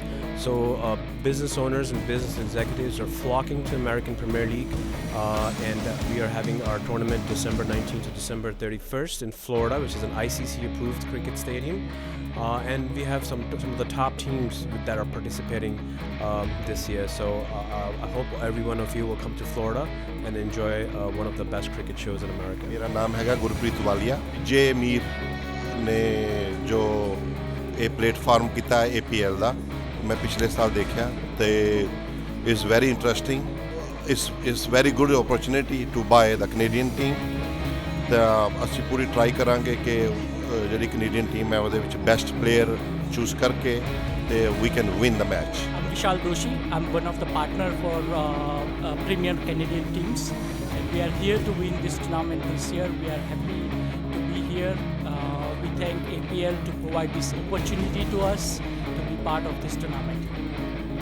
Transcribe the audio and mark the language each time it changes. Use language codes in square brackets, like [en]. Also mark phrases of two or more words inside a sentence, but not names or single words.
[en] So business owners and business executives are flocking to American Premier League, and we are having our tournament December 19th to December 31st in Florida, which is an ICC approved cricket stadium. And we have some of the top teams that are participating this year. So I hope every one of you will come to Florida and enjoy one of the best cricket shows in America. [hi] मेरा नाम है गुरप्रीत वालिया. [pa] ਜੇ ਮੀਰ ਨੇ ਜੋ ਇਹ ਪਲੇਟਫਾਰਮ ਕੀਤਾ APL ਦਾ ਮੈਂ ਪਿਛਲੇ ਸਾਲ ਦੇਖਿਆ ਤੇ [en] is very interesting. It's very good opportunity to buy the Canadian team. [pa] ਤਾਂ ਅਸੀਂ ਪੂਰੀ ਟਰਾਈ ਕਰਾਂਗੇ ਕਿ ਜਿਹੜੀ ਕੈਨੇਡੀਅਨ ਟੀਮ ਹੈ ਉਹਦੇ ਵਿੱਚ [en] best player choose ਕਰਕੇ [pa] ਤੇ [en] we can win the match. I'm Vishal Doshi. I'm one of the partner for Premier Canadian teams. And we are here to win this tournament this year. We are happy to be here. We thank APL to provide this opportunity to us to be part of this tournament.